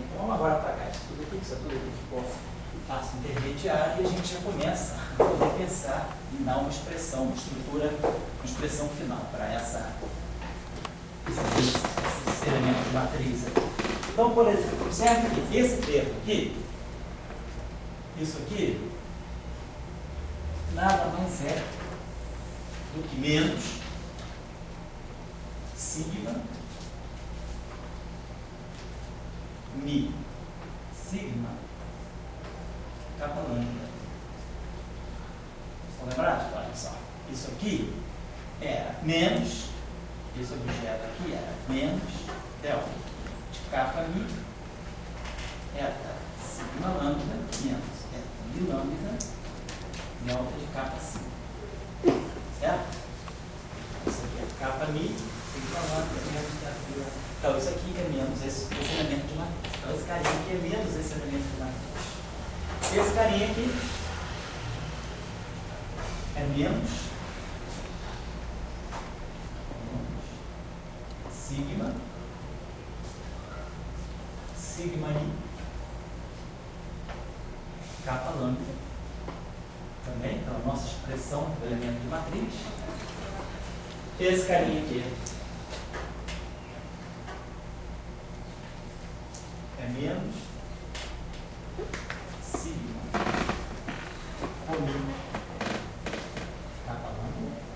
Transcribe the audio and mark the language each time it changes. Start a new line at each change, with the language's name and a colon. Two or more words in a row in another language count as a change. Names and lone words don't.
Portuguese: Então, vamos agora apagar isso tudo aqui, que isso tudo aqui ficou passo intermediário, e a gente já começa a poder pensar em dar uma expressão, uma estrutura, uma expressão final para esse elemento de matriz aqui. Então, por exemplo, observe que esse termo aqui, isso aqui, nada mais é do que menos sigma mi sigma kappa lambda. Estão lembrados? Olha só. Isso aqui era menos, esse objeto aqui era menos delta de kappa mi eta sigma lambda menos eta mi lambda delta de kappa sigma. Certo? Isso aqui é kappa mi sigma lambda menos delta de. Então, isso aqui é menos esse elemento de matriz. Então, esse carinha aqui é menos esse elemento de matriz. Esse carinha aqui é menos sigma i kappa lambda também, então a nossa expressão do elemento de matriz. Esse carinha aqui é menos sigma comigo kappa lambda.